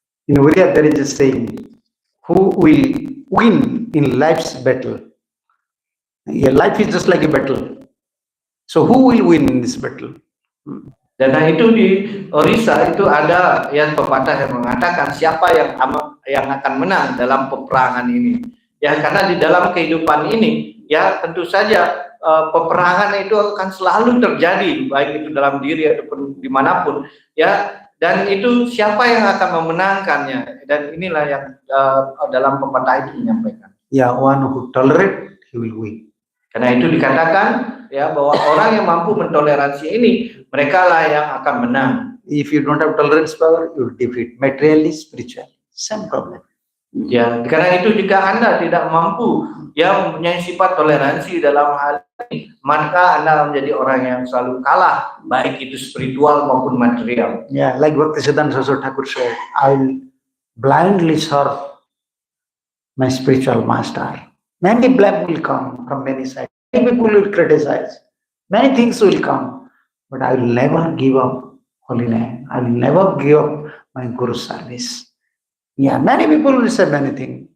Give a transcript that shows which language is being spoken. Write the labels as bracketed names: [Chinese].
[English] In Oriya there is a saying, who will win in life's battle? Yeah, life is just like a battle. So who will win in this battle? [Indonesian] Dan itu di Orissa itu ada yang pepatah yang mengatakan siapa yang akan menang dalam peperangan ini. Ya karena di dalam kehidupan ini ya tentu saja peperangan itu akan selalu terjadi baik itu dalam diri ataupun dimanapun ya. Dan itu siapa yang akan memenangkannya, dan inilah yang dalam pepatah itu menyampaikan. [English] Ya, one who tolerate, he will win. [Indonesian] Karena itu dikatakan ya bahwa orang yang mampu mentoleransi ini, mereka lah yang akan menang. [English] If you don't have tolerance power, you will defeat materially, spiritually. Same problem. [Indonesian] Ya, karena itu jika Anda tidak mampu ya mempunyai sifat toleransi dalam hal ini, maka Anda menjadi orang yang selalu kalah, baik itu spiritual maupun material. [English] Yeah, like Bhaktisiddhanta Saraswati Thakur said, I will blindly serve my spiritual master. Many blame will come from many sides. Many people will criticize. Many things will come, but I will never give up holy name. I will never give up my Guru service. Yeah, many people will say many things.